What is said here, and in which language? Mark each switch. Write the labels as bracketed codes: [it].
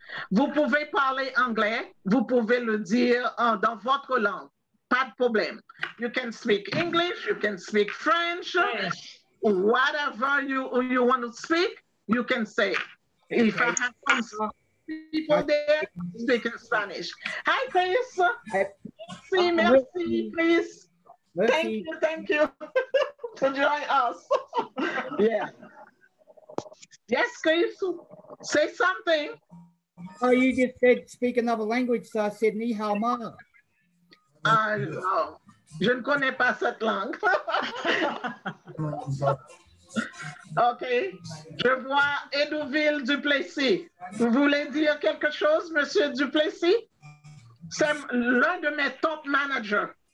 [fr] Vous pouvez parler anglais, vous pouvez le dire dans votre langue, pas de problème. [en] You can speak English, you can speak French, whatever you want to speak, you can say. If I have some people there, speak in Spanish. Hi, Chris. [fr] Merci, Chris. [en] Thank you to join us. Yeah. Yes, Chris, say something. Oh, you just said speak another language, so I said [zh] ni hao ma. [fr] Non, je ne connais pas cette langue. OK. Je vois Edouville Duplessis. Vous voulez dire quelque chose, Monsieur Duplessis? C'est l'un de mes top managers.